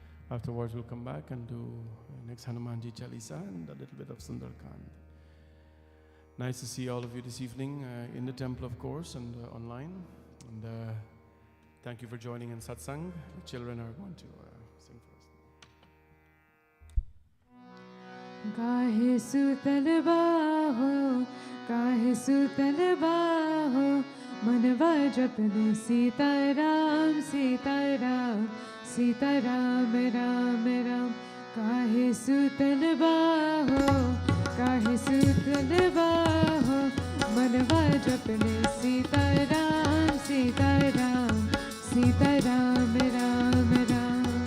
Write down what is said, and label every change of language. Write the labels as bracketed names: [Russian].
[English] Afterwards we'll come back and do next Hanumanji Chalisa and a little bit of Sundarkand. Nice to see all of you this evening in the temple, of course, and online. And thank you for joining in Satsang. The children are going to sing for us. [Bhojpuri] काहे सुतल बाहो, काहे सुतल बाहो। मनवा जपने सीताराम सीताराम सीताराम राम राम। काहे सुतल बाहो, काहे सुतल बाहो। मनवा जपने सीताराम सीताराम सीताराम राम राम।